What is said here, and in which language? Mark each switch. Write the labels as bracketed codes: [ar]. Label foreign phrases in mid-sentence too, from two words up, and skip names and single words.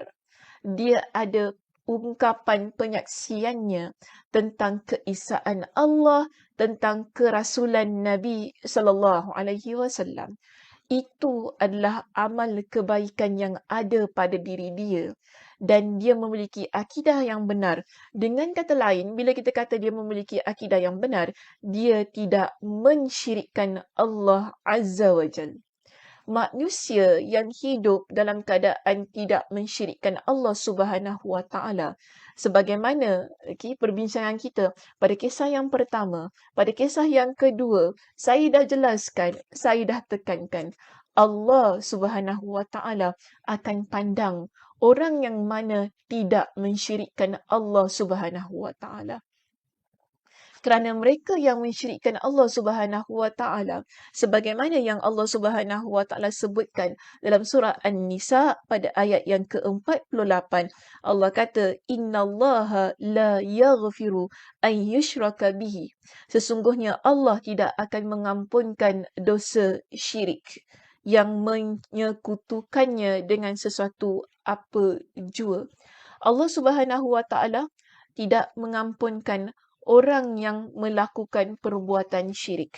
[ms] Dia ada ungkapan penyaksiannya tentang keesaan Allah, tentang kerasulan Nabi [ar] صلى الله عليه وسلم. [ms] Itu adalah amal kebaikan yang ada pada diri dia dan dia memiliki akidah yang benar. Dengan kata lain, bila kita kata dia memiliki akidah yang benar, dia tidak mensyirikkan Allah [ar] عز وجل. [ms] Manusia yang hidup dalam keadaan tidak mensyirikkan Allah [ar] سبحانه وتعالى, [ms] sebagaimana perbincangan kita pada kisah yang pertama, pada kisah yang kedua, saya dah jelaskan, saya dah tekankan, Allah [ar] سبحانه وتعالى [ms] akan pandang orang yang mana tidak mensyirikkan Allah [ar] سبحانه وتعالى. [ms] Kerana mereka yang mensyirikkan Allah [ar] سبحانه وتعالى, [ms] sebagaimana yang Allah [ar] سبحانه وتعالى [ms] sebutkan dalam surah An-Nisa pada ayat yang ke-48, Allah kata [ar] إن الله لا يغفر أن يشرك به. [ms] Sesungguhnya Allah tidak akan mengampunkan dosa syirik yang menyekutukannya dengan sesuatu apa jua. Allah [ar] سبحانه وتعالى [ms] tidak mengampunkan orang yang melakukan perbuatan syirik.